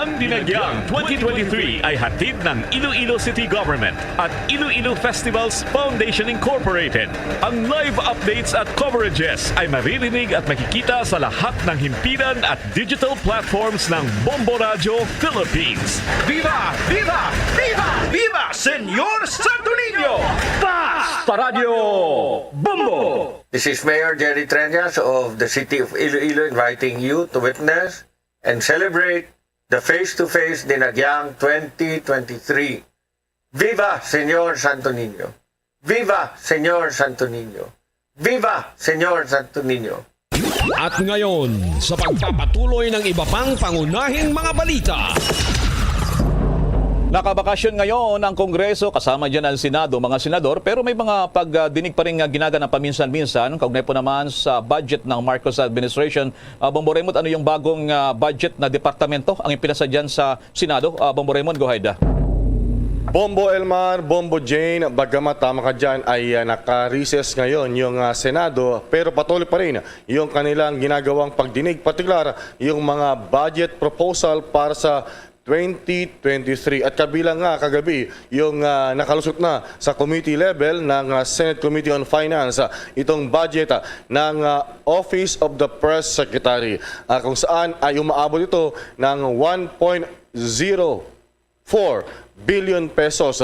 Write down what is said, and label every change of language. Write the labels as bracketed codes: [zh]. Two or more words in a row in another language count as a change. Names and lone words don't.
[tl] Ang Dinagyang 2023 ay hatid ng Iloilo City Government at Iloilo Festivals Foundation Incorporated. Ang live updates at coverages ay maririnig at makikita sa lahat ng himpilan at [en] digital platforms [tl] ng Bombo Radio Philippines. [es] Viva! Viva! Viva! Viva! Senyor Santo Niño! [tl] Basta Radio Bombo! [en] This is Mayor Jerry Treñas of the City of Iloilo inviting you to witness and celebrate the face-to-face Dinagyang 2023. [es] Viva Senyor Santo Niño! Viva Senyor Santo Niño! Viva Senyor Santo Niño! [tl] At ngayon, sa pagpapatuloy ng iba pang pangunahing mga balita. Nakabakasyon ngayon ang Kongreso, kasama dyan ang Senado, mga senador, pero may mga pagdinig pa rin ginaganap paminsan-minsan. Kaugnay po naman sa budget ng Marcos administration. Bombo Raymond, ano yung bagong budget na departamento ang ipinasa dyan sa Senado? Bombo Raymond, [en] go ahead. [tl] Bombo Elmar, Bombo Jane, bagamat tama ka dyan ay naka-recess ngayon yung Senado, pero patuloy pa rin yung kanilang ginagawang pagdinig, partikular yung mga [en] budget proposal [tl] para sa 2023 at kabilang nga kagabi yung nakalusot na sa [en] committee level [tl] ng Senate Committee on Finance itong budget ng Office of the Press Secretary kung saan ay umaabot ito ng 1.04 [en] billion pesos.